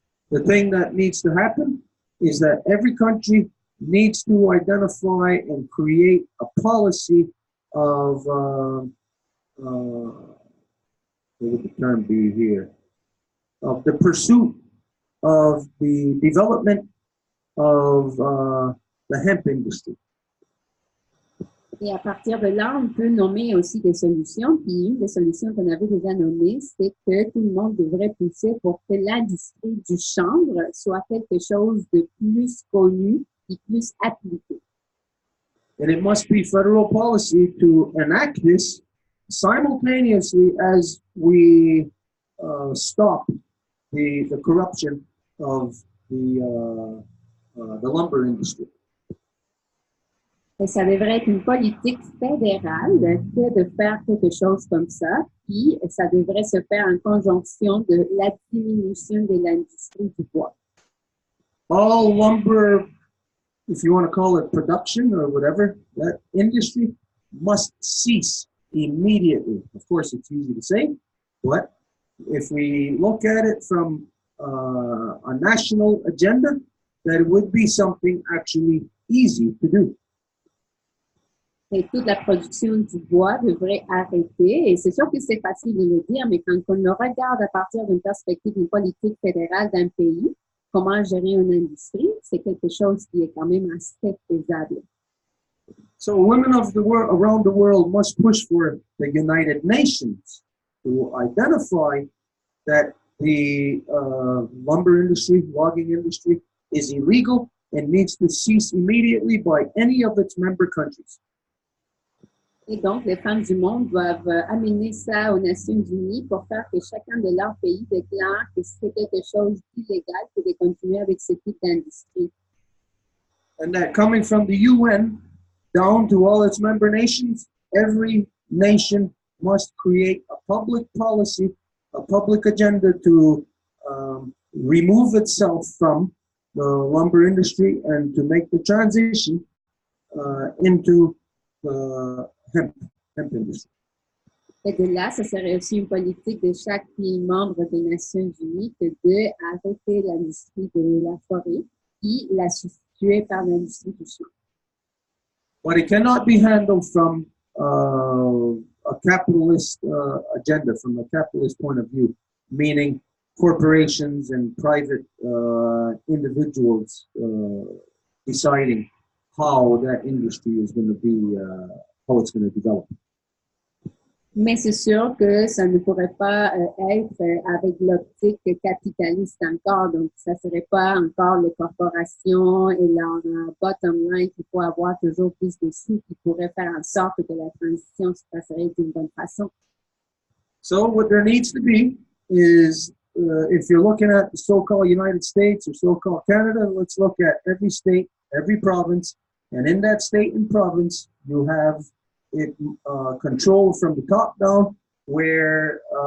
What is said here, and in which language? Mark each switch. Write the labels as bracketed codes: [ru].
[en] The thing that needs to happen is that every country needs to identify and create a policy of, what would the term be here? Of the pursuit of the development of the hemp industry. [fr] Et à partir de là, on peut nommer aussi des solutions. Puis une des solutions qu'on avait déjà nommées, c'est que tout le monde devrait pousser pour que l'industrie du chanvre soit quelque chose de plus connu et plus appliqué. [en] And it must be federal policy to enact this simultaneously as we stop the corruption of the lumber industry. [fr] Et ça devrait être une politique fédérale que de faire quelque chose comme ça. Puis ça devrait se faire en conjonction de la diminution de l'industrie du bois. [en] All lumber, if you want to call it production or whatever, that industry must cease immediately. Of course, it's easy to say, but if we look at it from a national agenda, that would be something actually easy to do. [fr] Et toute la production du bois devrait arrêter. Et c'est sûr que c'est facile de le dire, mais quand on le regarde à partir d'une perspective d'une politique fédérale d'un pays, comment gérer une industrie, c'est quelque chose qui est quand même assez faisable. [en] So women of the world around the world must push for the United Nations to identify that the lumber industry, logging industry, is illegal and needs to cease immediately by any of its member countries. [fr] Et donc, les femmes du monde doivent amener ça aux Nations Unies pour faire que chacun de leurs pays déclare que c'est quelque chose d'illégal que de continuer avec ce type d'industrie. [en] And that coming from the UN down to all its member nations, every nation must create a public policy, a public agenda to remove itself from the lumber industry and to make the transition into the hemp industry. [fr] Et de là, ce serait aussi une politique de chaque pays membre des Nations Unies que d'arrêter l'industrie de la forêt et la substituer par l'industrie du champ. [en] But it cannot be handled from a capitalist agenda, from a capitalist point of view, meaning corporations and private individuals deciding how that industry is going to be, how it's going to develop. [fr] Mais c'est sûr que ça ne pourrait pas être avec l'optique capitaliste encore. Donc, ça ne serait pas encore les corporations et leur [en] bottom line [fr] qu'il faut avoir toujours plus de sous qui pourraient faire en sorte que la transition se passerait d'une bonne façon. [en] So what there needs to be is, if you're looking at the so-called United States or so-called Canada, let's look at every state, every province, and in that state and province, you have it control from the top down, where